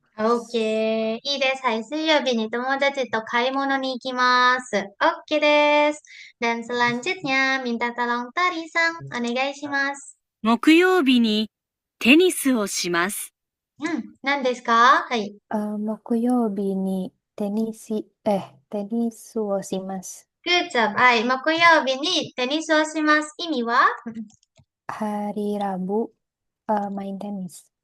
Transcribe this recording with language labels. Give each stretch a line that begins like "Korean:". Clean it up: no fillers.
Japanese: Oke, いいです。はい、水曜日に友達と買い物に行きます。 Oke です。
Indonesian: Dan selanjutnya, minta tolong Tari-san,
Japanese: お願いします。木曜日にテニスをします。何ですか?はい。木曜日にテニスをします。
English: Good job.
Japanese: はい、木曜日にテニスをします。意味は?
Indonesian: Hari Rabu main tenis.